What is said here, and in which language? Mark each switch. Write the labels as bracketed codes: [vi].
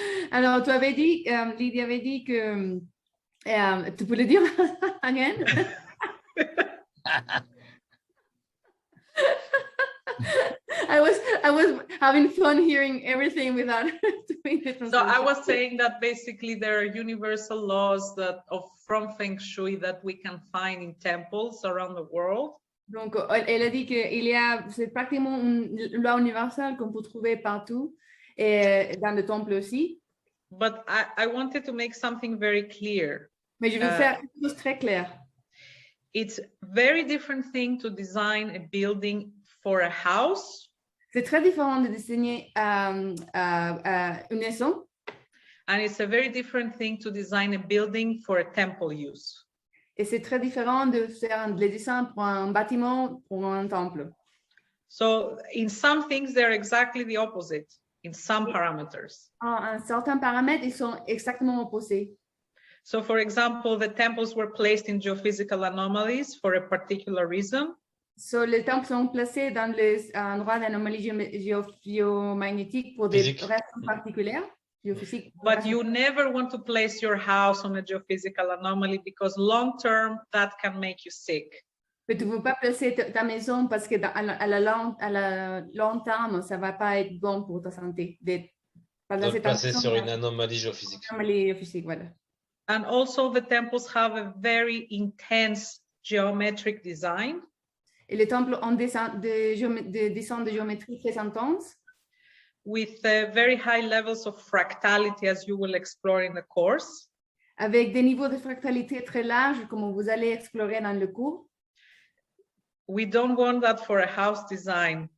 [fr] Alors, tu avais dit, Lydia avait dit que tu peux le dire again? [en] I was having fun hearing everything without doing the translation. So I was saying that basically there are universal laws from Feng Shui that we can find in temples around the world. [fr] Donc, elle a dit que c'est pratiquement une loi universelle qu'on peut trouver partout et dans le temple aussi. [en] But I wanted to make something very clear. [fr] Mais je veux faire une chose très claire. [en] It's very different thing to design a building for a house. [fr] C'est très différent de dessiner une maison. [en] And it's a very different thing to design a building for a temple use. [fr] Et c'est très différent de faire les dessins pour un bâtiment, pour un temple. [en] So in some things, they're exactly the opposite, in some parameters. [fr] En certains paramètres, ils sont exactement opposés. [en] So for example, the temples were placed in geophysical anomalies for a particular reason. [fr] So, les temples sont placés dans les endroits d'anomalies géomagnétiques pour des raisons particulières. [en] But you never want to place your house on a geophysical anomaly because long term that can make you sick. [fr] Mais tu ne veux pas placer ta maison parce que à la long terme, ça ne va pas être bon pour ta santé. De le placer sur une anomalie géophysique. Anomalie géophysique, voilà. [en] And also the temples have a very intense geometric design. [fr] Et les temples ont des dessins de géométrie très intenses. [en] With very high levels of fractality, as you will explore in the course. [fr] Avec des niveaux de fractalité très larges, comme vous allez explorer dans le cours. [en] We don't want that for a house design.